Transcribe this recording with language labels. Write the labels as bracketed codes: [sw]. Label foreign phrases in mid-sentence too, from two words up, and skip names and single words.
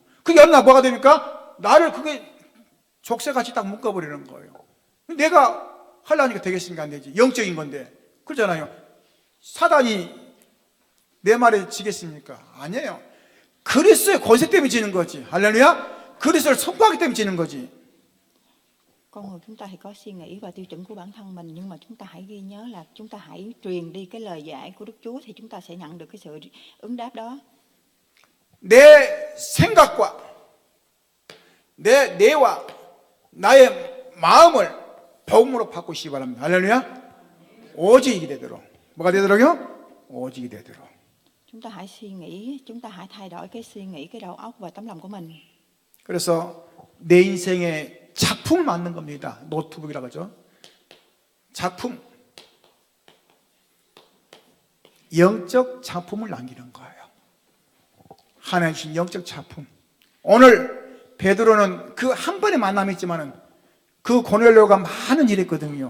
[ko] 그게 어느 날 뭐가 됩니까? 나를 그게 족쇄같이 딱 묶어버리는 거예요. 내가 하려니까 되겠습니까? 안 되지. 영적인 건데. 그러잖아요. 사단이 내 말에 지겠습니까? 아니에요. 그리스도의 권세 때문에 지는 거지. 할렐루야. 그리스도를 선포하기 때문에 지는 거지. [vi] Con người chúng ta thì có suy nghĩ và tiêu chuẩn của bản thân mình, nhưng mà chúng ta hãy ghi nhớ là chúng ta hãy truyền đi cái lời dạy của Đức Chúa thì chúng ta sẽ nhận được cái sự ứng đáp đó. [ko] 내 생각과 내 뇌와 나의 마음을 복음으로 바꾸시기 바랍니다. 할렐루야. 오직 이게 되도록. 뭐가 되도록요? 오직 이게 되도록. [vi] Chúng ta hãy suy nghĩ, chúng ta hãy thay đổi cái suy nghĩ, cái đầu óc và tấm lòng của mình. [ko] 그래서 내 인생의 작품을 만든 겁니다. 노트북이라고 하죠. 작품. 영적 작품을 남기는 거예요. 하나님 주신 영적 작품. 오늘 베드로는 그 한 번의 만남이 있지만은 그 고넬료가 많은 일이 있거든요.